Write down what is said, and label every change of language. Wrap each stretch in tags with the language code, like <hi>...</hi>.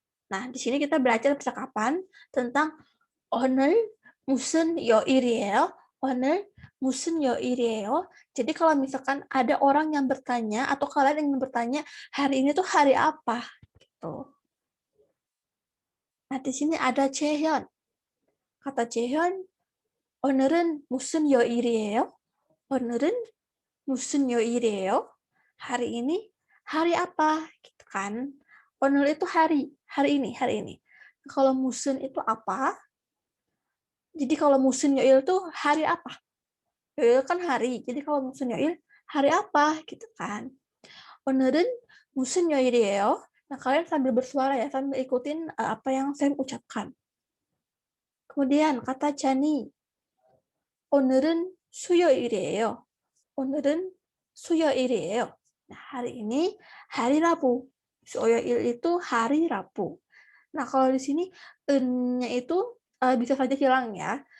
<id>Nah, di sini kita belajar percakapan tentang</id> <ko>오늘 무슨 요일이에요? 오늘 무슨 요일이에요?</ko> <id>Jadi kalau misalkan ada orang yang bertanya atau kalian ingin bertanya hari ini tuh hari apa gitu. Nah, di sini ada Chehyun.</id> <ko>Kata Chehyun, 오늘은 무슨 요일이에요? 오늘은 무슨 요일이에요?</ko> <id>Hari ini hari apa? Gitu kan. 오늘 itu hari ini. Kalau musun itu apa? Jadi kalau musun yoil itu hari apa? Yoil kan hari. Jadi kalau musun yoil hari apa? Gitu kan.</id> <ko>오늘은 무슨 요일이에요?</ko> <id>Nah, kalian sambil bersuara ya, sambil ikutin apa yang saya ucapkan. Kemudian kata Jani,</id> <ko>오늘은 수요일이에요. 오늘은 수요일이에요.</ko> <id>Nah, hari ini hari Rabu. Suyoil itu hari Rabu. Nah, kalau di sini en-nya itu bisa saja hilang ya.</id>